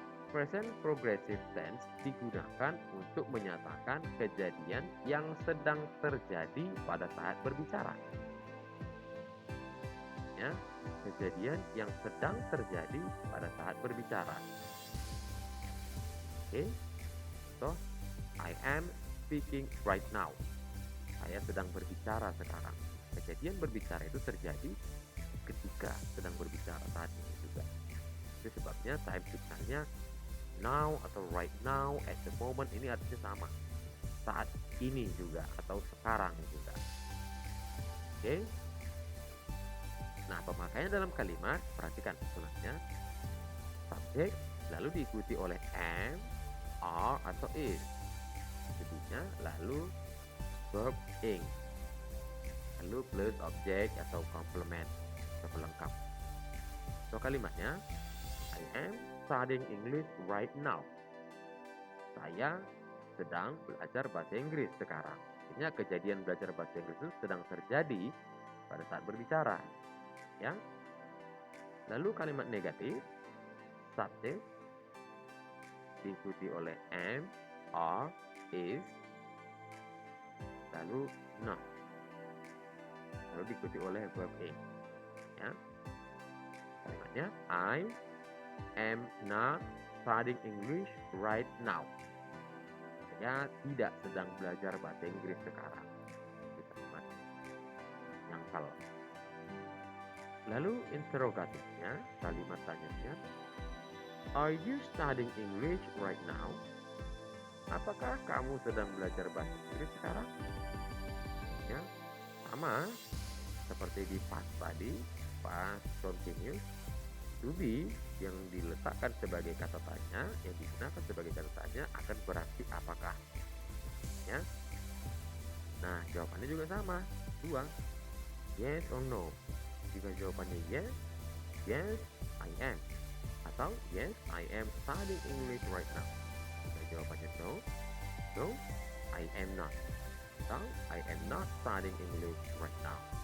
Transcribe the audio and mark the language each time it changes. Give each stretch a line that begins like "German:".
Indonesian: Present progressive tense digunakan untuk menyatakan kejadian yang sedang terjadi pada saat berbicara. Ya, kejadian yang sedang terjadi pada saat berbicara.
English: Oke, so I am speaking right now.
Indonesian: Saya sedang berbicara sekarang. Kejadian berbicara itu terjadi ketika sedang berbicara saat ini juga. Itu sebabnya time signalnya now atau right now, at the moment ini artinya sama. Saat ini juga atau sekarang juga. Oke. Nah, pemakaian dalam kalimat, perhatikan usulannya. Subjek lalu diikuti oleh am, are atau is. Jadinya lalu verb ing. Lalu plus objek atau complement atau pelengkap.
English: So kalimatnya, I am studying English right now.
Indonesian: Saya sedang belajar bahasa Inggris sekarang. Artinya kejadian belajar bahasa Inggris itu sedang terjadi pada saat berbicara. Ya. Lalu kalimat negatif, subjek diikuti oleh am, are, is, lalu not. Lalu diikuti oleh verb ing. Ya.
English: Kalimatnya, I am not studying English right now.
Indonesian: Saya tidak sedang belajar bahasa Inggris sekarang. Itu kalimat nyangkal. Lalu interrogatifnya, kalimat tanyanya,
English: are you studying English right now?
Indonesian: Apakah kamu sedang belajar bahasa Inggris sekarang? Ya, sama seperti di past tadi, past continuous. To be yang diletakkan sebagai kata tanya, yang digunakan sebagai kata tanya akan berarti apakah. Ya. Nah, jawabannya juga sama, dua, yes or no. Jika jawabannya
English: yes, yes, I am. Atau yes, I am studying English right now.
Indonesian: Jika jawabannya
English: no, no, I am not. Atau I am not studying English right now.